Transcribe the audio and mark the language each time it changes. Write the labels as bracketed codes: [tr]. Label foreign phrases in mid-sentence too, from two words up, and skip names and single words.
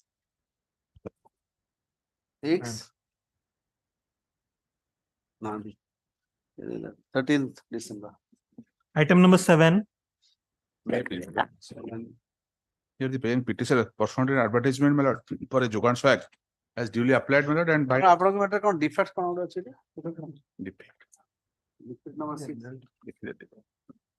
[en] 6. No, 13th December. Item number 7. Here the parent petitioner pursuant to an advertisement, my lord, for a Jogan swag has duly applied, my lord, and by [or] ଆପଣଙ୍କ ମ୍ୟାଟର କଣ ଡିଫେକ୍ଟ କଣ ଗୋଟେ ଅଛି ଏଟା? [en] defect. Defect number 6.